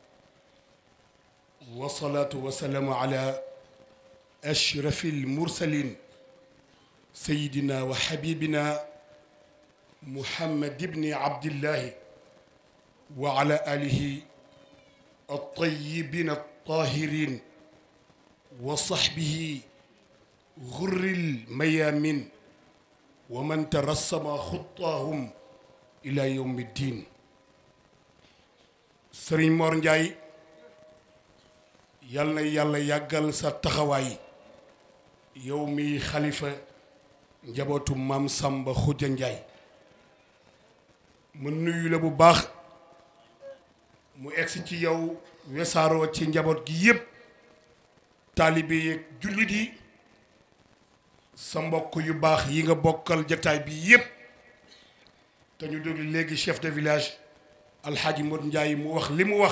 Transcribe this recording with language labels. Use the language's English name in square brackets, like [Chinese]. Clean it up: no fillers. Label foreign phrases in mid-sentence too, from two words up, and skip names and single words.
[Arabic] والصلاة والسلام على أشرف المرسلين سيدنا وحبيبنا محمد بن عبد الله وعلى آله الطيبين الطاهرين وصحبه غر الميامين ومن ترسم خطاهم إلى يوم الدين [Wolof] Sëriñ Mor Ndiaye yal na yàlla yàggal sa taxawaay yow mi xalifa njabootu maam Samba Khoudia Ndiaye mu nuyu la bu baax mu egsi ci yow wesaaroo ci njaboot gi yépp taalibe yeeg jullit yi sa mbokk yu baax yi nga bokkal jataay bi yépp te ñu déglu léegi [French] chef de village [Wolof] alxaaji Modou Ndiaye mu wax li mu wax